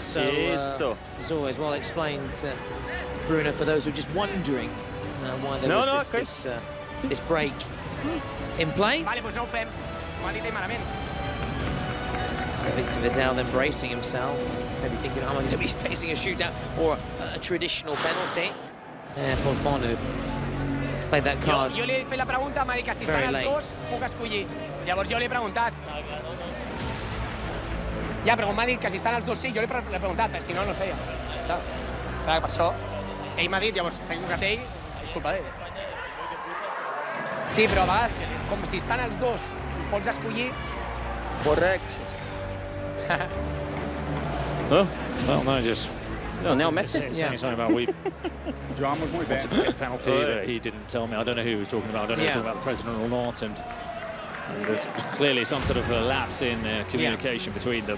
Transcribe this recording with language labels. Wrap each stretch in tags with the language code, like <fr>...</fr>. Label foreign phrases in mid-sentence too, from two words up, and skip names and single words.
<en>So it's always well explained, Bruno, for those who are just wondering why there was this break in play. Victor Vidal then bracing himself, maybe thinking, am I going to be facing a shootout or a traditional penalty? For Fonu. Played that card</en> <ca>Jo li he fet la pregunta, m'ha dit que si estan els dos, puc escollir. Llavors jo li he preguntat. Ja, però m'ha dit que si estan els dos sí, jo li he preguntat, però si no, no el feia. Clar, per això, ell m'ha dit, llavors s'ha equivocat ell, és culpa d'ell. Sí, però a vegades, com si estan els dos, pots escollir. Correcte.</ca> <en>Well, no, just... No, now Messi. Saying something about we wanted to take a penalty, but he didn't tell me. I don't know who he was talking about. I don't know if he was talking about the president or not. And there's clearly some sort of a lapse in communication between them.</en>